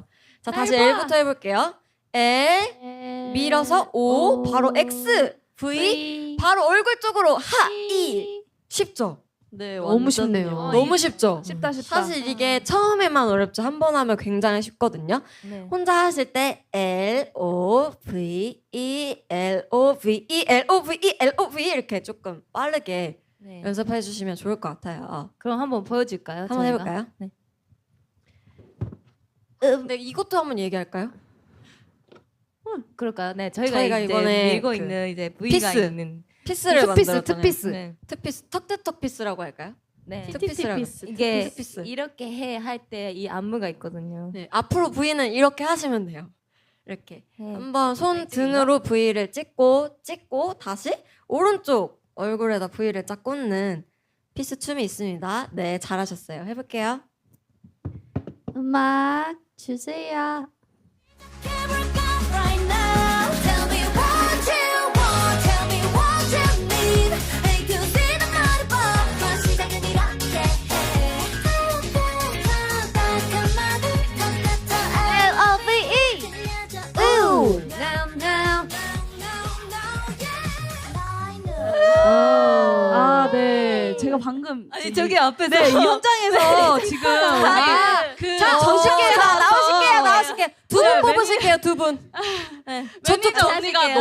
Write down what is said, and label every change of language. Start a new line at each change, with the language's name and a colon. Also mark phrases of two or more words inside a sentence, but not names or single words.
Korean: 자, 다시 L부터 해볼게요. L 밀어서 O 바로 X V 바로 얼굴 쪽으로 하 이 쉽죠? 네, 너무 완전 쉽네요. 너무 쉽죠? 쉽다. 사실 이게 처음에만 어렵죠. 한 번 하면 굉장히 쉽거든요. 네. 혼자 하실 때 L O V E L O V E L O V E L O V 이렇게 조금 빠르게 네. 연습해 주시면 좋을 것 같아요. 그럼 한번 보여줄까요? 한번 저희가? 해볼까요? 네. 네, 이것도 한번 얘기할까요? 그럴까요? 네, 저희가 저희가 이제 이번에 밀고 그 있는 이제 V가 피스. 있는 피스를 투피스, 만들었잖아요. 투피스. 네. 투피스, 턱대턱 피스라고 할까요? 네. 투피스라고. 이게 투피스. 이렇게 할 때 이 안무가 있거든요. 네, 앞으로 V는 이렇게 하시면 돼요. 이렇게 네. 한번 손 등으로 V를 찍고 다시 오른쪽 얼굴에다 V를 쫙 꽂는 피스 춤이 있습니다. 네, 잘하셨어요. 해볼게요. 음악 주세요.
English: Right now, tell me what you want, tell me what you need. A to Z
Korean: 는 말해봐. 넌 시작은 이렇게 해. 따뜻한 말을 던져줘.
English: L-O-V-E. Ooh. Now, now.
Korean: 아, 네. 제가 방금 아니 저기 앞에서 네, 이 현장에서 지금 자, 정식이에요. 나오실게요. 두 분 네, 뽑으실게요. 두 분. 네. 저쪽 매니저 언니가 하실게요.